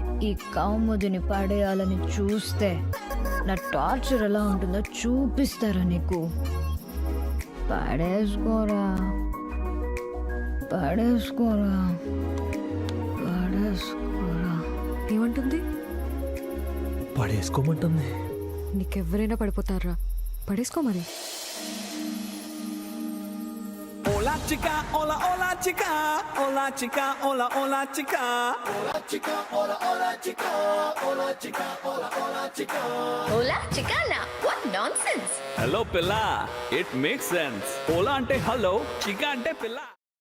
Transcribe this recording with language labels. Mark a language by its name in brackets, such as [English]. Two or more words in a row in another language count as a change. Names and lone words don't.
[Telugu] ఈ కౌముదిని పడేయాలని చూస్తే నా టార్చర్ ఎలా ఉంటుందో చూపిస్తారా నీకు. పడేసుకోరా పడేసుకోరా పడేసుకోరా. ఏమంటుంది? పడేసుకోమంటుంది. నీకెవరైనా పడిపోతారా? పడేసుకో మరి. [Spanish] Hola chica, hola hola chica, hola chica, hola hola chica, hola chica, hola hola chica, hola chica, hola hola chica. Hola chicana, [English] what nonsense. Hello pilla, it makes sense. [Telugu] Hola ante hello, chica ante pilla.